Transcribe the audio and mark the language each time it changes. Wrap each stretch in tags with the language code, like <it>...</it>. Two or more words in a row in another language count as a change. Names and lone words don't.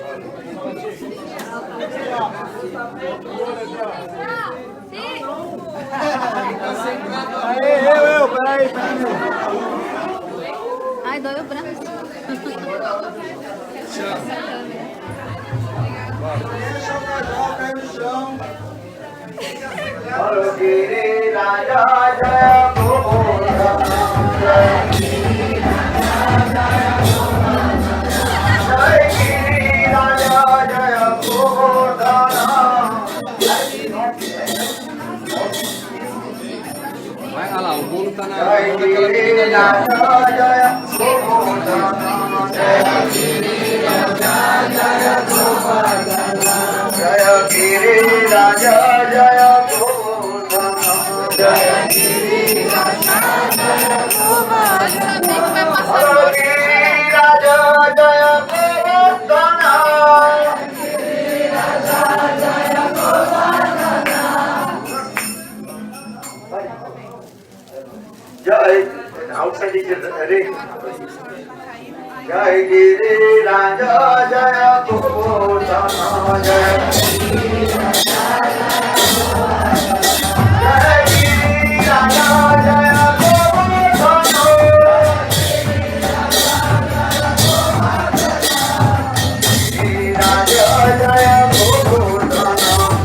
<pt>Peraí. Ai, dói o braço.</pt> <sa>Bolo Giri Raja Jaya Govardhana Jai Giri Raja Jaya Govardhana</sa> <pt>Vai, olha lá, o bolo tá na</pt> <sa>Jai</sa> <pt>naquela</pt> <sa>Giri</sa> <pt>menina ali, ó.</pt> <sa>Raja Jaya Govardhana Jaya Giri Raja Jaya Govardhana Jaya Giri Raja Jaya Govardhana Jaya Giri Raja Jaya Govardhana Bolo Giri Raja Jaya Govardhana Jai</sa> <en>outside is ready.</en> <sa>Jai Giri Raja Jaya Govardhana Jai Giri Raja Jaya Govardhana Giri Raja Jaya Govardhana</sa>